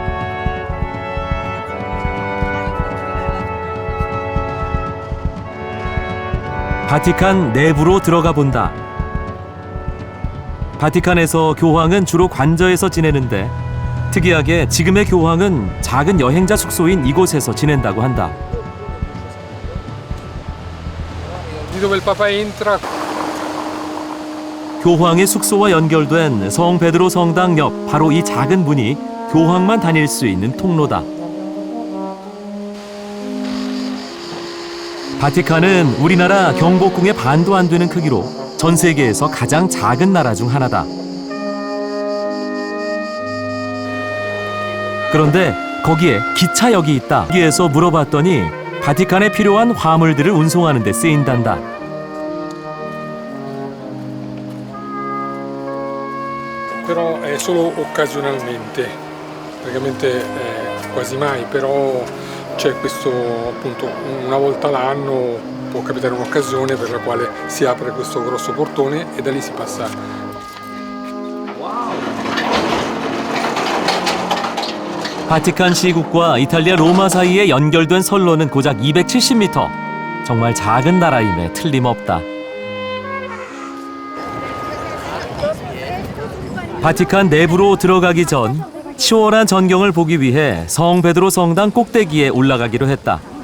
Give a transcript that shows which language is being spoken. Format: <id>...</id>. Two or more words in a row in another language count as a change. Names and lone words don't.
<ko>바티칸 내부로 들어가 본다. 바티칸에서 교황은 주로 관저에서 지내는데 특이하게 지금의 교황은 작은 여행자 숙소인 이곳에서 지낸다고 한다.</ko> <it>Dove il Papa entra.</it> <ko>교황의 숙소와 연결된 성 베드로 성당 옆 바로 이 작은 문이 교황만 다닐 수 있는 통로다. 바티칸은 우리나라 경복궁의 반도 안 되는 크기로 전 세계에서 가장 작은 나라 중 하나다. 그런데 거기에 기차역이 있다. 여기에서 물어봤더니 바티칸에 필요한 화물들을 운송하는 데 쓰인단다.</ko> <it>Però è solo occasionalmente, praticamente quasi mai, però c'è questo appunto una volta l'anno può capitare un'occasione per la quale si apre questo grosso portone e da lì si passa.</it> <ko>바티칸 시국과 이탈리아 로마 사이에 연결된 선로는 고작 270m. 정말 작은 나라임에 틀림없다. 바티칸 내부로 들어가기 전 치열한 전경을 보기 위해 성 베드로 성당 꼭대기에 올라가기로 했다.</ko>